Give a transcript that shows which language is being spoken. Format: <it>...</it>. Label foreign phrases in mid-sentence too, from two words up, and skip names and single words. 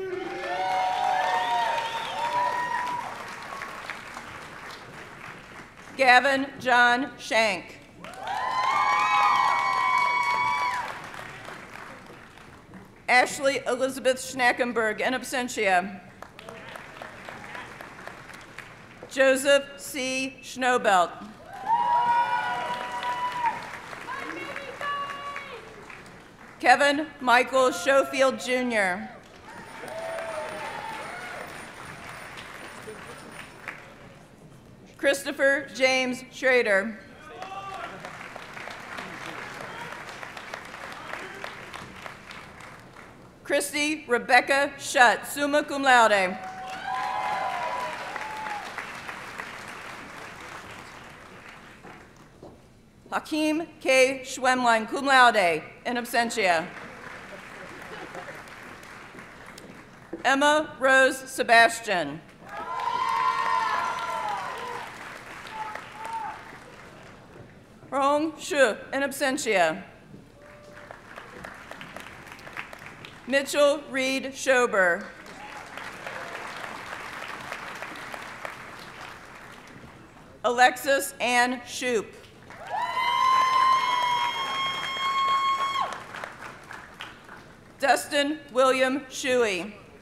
<en>Gavin John Shank. Ashley Elizabeth Schnackenberg,</en> <la>in absentia.</la> <en>Joseph C. Schnobelt. Kevin Michael Schofield, Jr. Christopher James Schrader. Christy Rebecca Shutt,</en> <la>summa cum laude.</la> <en>Hakeem K. Schwemlein,</en> <la>cum laude, in absentia.</la> <en>Emma Rose Sebastian. Hong Chuh,</en> <la>in absentia.</la> <en>Mitchell Reed Schober. Alexis Ann Shoup. Dustin William Shuey.</en>